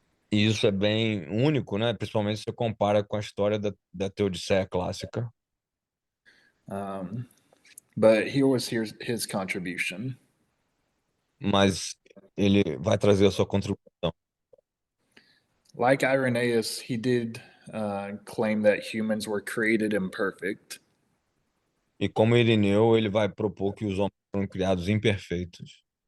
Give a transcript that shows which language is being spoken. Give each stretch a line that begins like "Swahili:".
Portuguese: E isso é bem único, né? Principalmente se você compara com a história da Teodiceia clássica.
English: Um, but here was his contribution.
Portuguese: Mas ele vai trazer a sua contribuição.
English: Like Irenaeus, he did claim that humans were created imperfect.
Portuguese: E como Irineu, ele vai propor que os homens foram criados imperfeitos.